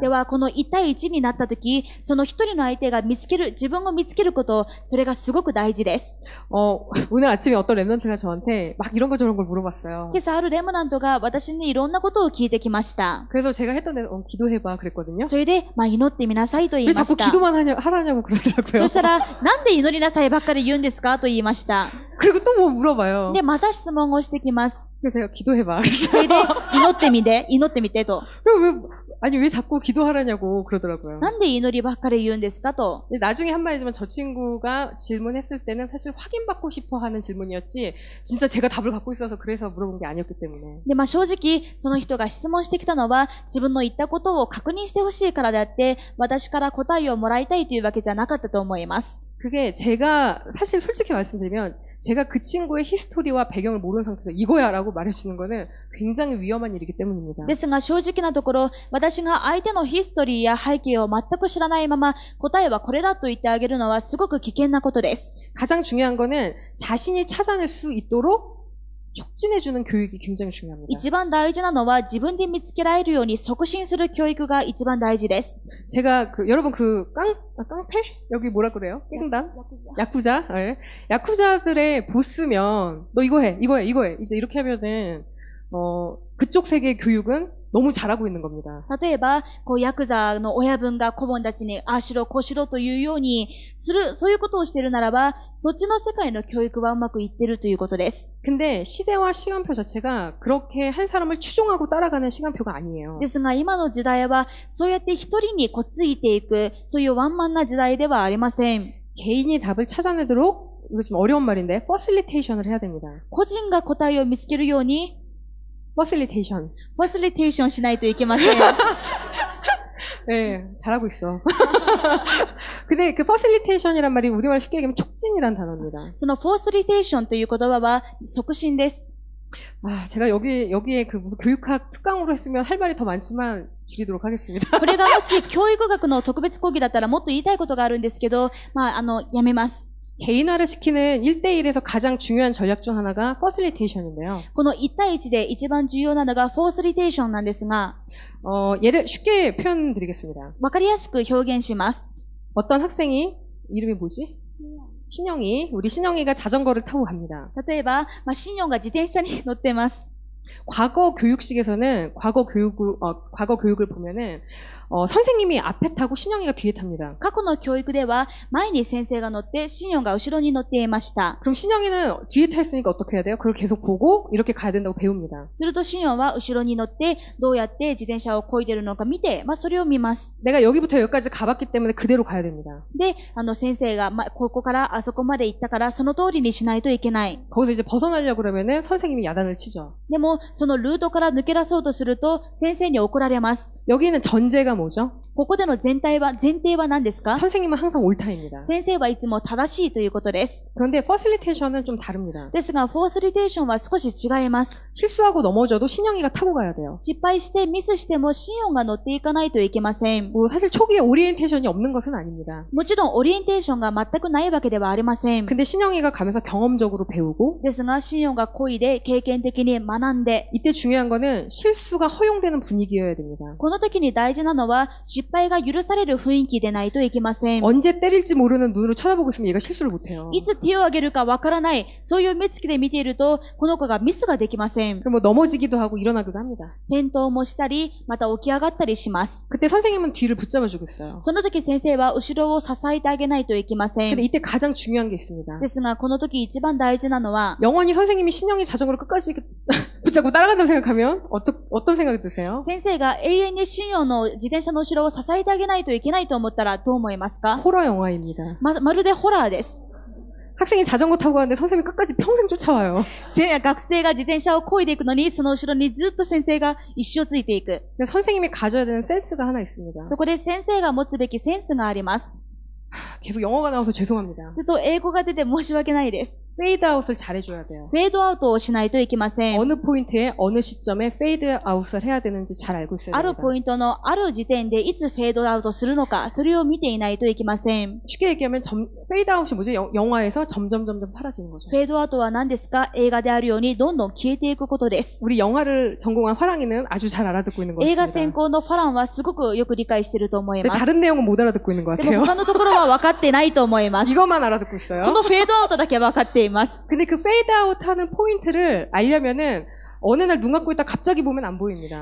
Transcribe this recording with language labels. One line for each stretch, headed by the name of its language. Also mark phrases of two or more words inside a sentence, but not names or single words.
Japanese: では、この1対1になったとき、その一人の相手が自分を見つけること、それがすごく大事です。
Korean: 오늘 아침에 어떤 랩런트가 저한테 막 이런 거 저런 걸 물어봤어요.
Japanese: 今朝あるレムナントが私にいろんなことを聞いてきました。
Korean: 그래서 제가 했던 데 기도해봐 그랬거든요.
Japanese: それで、祈ってみなさいと言い
Korean: 왜
Japanese: ま
Korean: 자꾸
Japanese: した。
Korean: 기도만 하라냐고 그러더라고요.
Japanese: そしたら、なんで祈りなさいばっかり言うんですかと言いました。
Korean: 그리고 또 뭐 물어봐요.
Japanese: で、また質問をしてきます。
Korean: 그래서 제가 기도해봐.
Japanese: それで、祈ってみてと。
Korean: 왜 자꾸 기도하라냐고 그러더라고요.
Japanese: なんで祈りばっかり言うんですかと。
Korean: 근데 나중에 한 말이지만 저 친구가 질문했을 때는 사실 확인받고 싶어 하는 질문이었지 진짜 제가 답을 갖고 있어서 그래서 물어본 게 아니었기 때문에.
Japanese: で、正直、その人が質問してきたのは、自分の言ったことを確認してほしいからであって、私から答えをもらいたいというわけじゃなかったと思います。
Korean: 그게 제가 사실 솔직히 말씀드리면 제가 그 친구의 히스토리와 배경을 모르는 상태에서 이거야 라고 말해주는 거는 굉장히 위험한 일이기 때문입니다.
Japanese: ですが正直なところ、私が相手のヒストリーや背景を全く知らないまま、答えはこれだと言ってあげるのはすごく危険なことです。
Korean: 가장 중요한 거는 자신이 찾아낼 수 있도록 촉진해주는 교육이 굉장히 중요합니다.
Japanese: 一番大事なのは自分で見つけられるように促進する教育が一番大事です。
Korean: 제가 여러분 깡패? 여기 뭐라 그래요? 깽담? 야쿠자? 네. 야쿠자들의 보스면 너 이거 해. 이제 이렇게 하면은 그쪽 세계의 교육은 너무 잘하고 있는 겁니다.
Japanese: 例えば、ヤクザの親分が子分たちに、ああしろ、こうしろというようにする、そういうことをしているならば、そっちの世界の教育はうまくいっているということです。
Korean: 근데 시대와 시간표 자체가 그렇게 한 사람을 추종하고 따라가는 시간표가 아니에요.
Japanese: ですが、今の時代は、そうやって一人についていく、そういうワンマンな時代ではありません。
Korean: 개인이 답을 찾아내도록, 이거 좀 어려운 말인데, 퍼실리테이션을 해야 됩니다.
Japanese: 個人が答えを見つけるように、
Korean: 퍼실리테이션.
Japanese: ファシリテーションしないといけません。
Korean: 네, 잘하고 있어. 근데 그 퍼실리테이션이란 말이 우리말 쉽게 얘기하면 촉진이란 단어입니다.
Japanese: そのフォースリテーションという言葉は促進です。
Korean: 제가 여기에 그 무슨 교육학 특강으로 했으면 할 말이 더 많지만 줄이도록 하겠습니다.
Japanese: これがもし教育学の特別講義だったらもっと言いたいことがあるんですけど、やめます。
Korean: 개인화를 시키는 1대1에서 가장 중요한 전략 중 하나가 퍼실리테이션인데요.
Japanese: この1対1で一番重要なのがフォースリテーションなんですが、
Korean: 예를 쉽게 표현드리겠습니다.
Japanese: わかりやすく表現します。
Korean: 어떤 학생이, 이름이 뭐지? 우리 신영이가 자전거를 타고 갑니다.
Japanese: 例えば、シンヨンが自転車に乗ってます。
Korean: 과거 교육식에서는 과거 교육을 보면은 선생님이 앞에 타고 신영이가 뒤에 탑니다.
Japanese: 過去の教育では、前に先生が乗って、シンヨンが後ろに乗っていました。
Korean: 그럼 신영이는 뒤에 타 있으니까 어떻게 해야 돼요? 그걸 계속 보고 이렇게 가야 된다고 배웁니다.
Japanese: するとシンヨンは後ろに乗って、どうやって自転車を漕いでいるのか見て、それを見ます。
Korean: 내가 여기부터 여기까지 가봤기 때문에 그대로 가야 됩니다.
Japanese: で、先生が、ここからあそこまで行ったから、その通りにしないといけない。
Korean: 거기서 이제 벗어나려고 그러면은 선생님이 야단을 치죠.
Japanese: でも、そのルートから抜け出そうとすると、先生に怒られます。
Korean: 여기는 전제가 뭐죠?
Japanese: ここでの前提は何ですか？
Korean: 선생님은 항상 옳다입니다.
Japanese: 先生はいつも正しいということです。
Korean: 그런데 퍼실리테이션은 좀 다릅니다.
Japanese: ですが、フォースリテーションは少し違います。
Korean: 실수하고 넘어져도 신영이가 타고 가야 돼요.
Japanese: 失敗してミスしてもシンヨンが乗っていかないといけません。
Korean: 사실 초기에 오리엔테이션이 없는 것은 아닙니다.
Japanese: もちろんオリエンテーションが全くないわけではありません。
Korean: 근데 신영이가 가면서 경험적으로 배우고
Japanese: ですが、シンヨンが漕いで経験的に学んで、
Korean: 이때 중요한 거는 실수가 허용되는 분위기여야 됩니다.
Japanese: この時に大事なのは失敗が許される雰囲気でないといけません。
Korean: 언제 때릴지 모르는 눈으로 쳐다보고 있으면 얘가 실수를 못해요.
Japanese: いつ手を挙げるかわからない、そういう目つきで見ていると、この子がミスができません。
Korean: 그럼 뭐 넘어지기도 하고 일어나기도 합니다.
Japanese: 転倒もしたり、また起き上がったりします。
Korean: 그때 선생님은 뒤를 붙잡아주고 있어요.
Japanese: その時先生は後ろを支えてあげないといけません。
Korean: 근데 이때 가장 중요한 게 있습니다.
Japanese: ですが、この時一番大事なのは、
Korean: 영원히 선생님이 신영이 자전거를 끝까지 붙잡고 따라간다고 생각하면 어떤 생각이 드세요?
Japanese: 先生が永遠にシンヨンの自転車の後ろを支えてあげないといけないと思ったらどう思いますか？
Korean: 호러 영화입니다.
Japanese: まるでホラーです。
Korean: 학생이 자전거 타고 가는데 선생님이 끝까지 평생 쫓아와요.
Japanese: 学生が自転車を漕いでいくのに、その後ろにずっと先生が一生ついていく。
Korean: 근데 선생님이 가져야 되는 센스가 하나 있습니다.
Japanese: そこで先生が持つべきセンスがあります。
Korean: 계속 영어가 나와서 죄송합니다.
Japanese: ずっと英語が出て申し訳ないです。
Korean: 페이드 아웃을 잘해줘야 돼요.
Japanese: フェードアウトをしないといけません。
Korean: 어느 포인트에 어느 시점에 페이드 아웃을 해야 되는지 잘 알고 있어야
Japanese: ある
Korean: 됩니다.
Japanese: ポイントのある時点でいつフェードアウトするのか、それを見ていないといけません。
Korean: 쉽게 얘기하면 페이드 아웃이 뭐죠? 영화에서 점점 사라지는 거죠.
Japanese: フェードアウトは何ですか？映画であるようにどんどん消えていくことです。
Korean: 우리 영화를 전공한 화랑이는 아주 잘 알아듣고 있는 것
Japanese: 映画
Korean: 같습니다.
Japanese: 専攻のファランはすごくよく理解していると思い
Korean: 근데
Japanese: ます。
Korean: 다른 내용은 못 알아듣고 있는 것
Japanese: でも
Korean: 같아요.
Japanese: 他のところは分かってないと思います。
Korean: 이것만 알아듣고 있어요.
Japanese: このフェードアウトだけ分かっています。
Korean: 근데 그 페이드 아웃하는 포인트를 알려면은 어느 날 눈 감고 있다 갑자기 보면 안 보입니다.